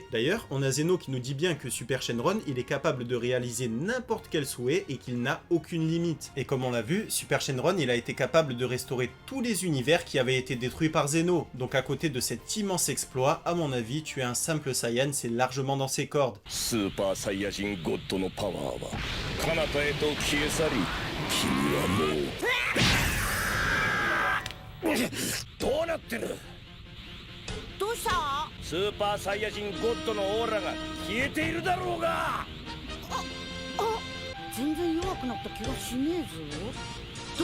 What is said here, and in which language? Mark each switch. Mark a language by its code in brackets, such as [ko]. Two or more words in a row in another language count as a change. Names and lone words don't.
[fr] D'ailleurs, on a Zeno qui nous dit bien que Super Shenron, il est capable de réaliser n'importe quel souhait et qu'il n'a aucune limite. Et comme on l'a vu, Super Shenron, il a été capable de restaurer tous les univers qui avaient été détruits par Zeno. Donc à côté de cet immense exploit, à mon avis, tuer un simple Saiyan, c'est largement dans ses cordes. [ja] Super Saiyajin God のパワーは彼方へと消え去り、君はもうどうなってる？どうした？スーパーサイヤ人ゴッドのオーラが消えているだろうが。全然弱くなった気がしねえぞ。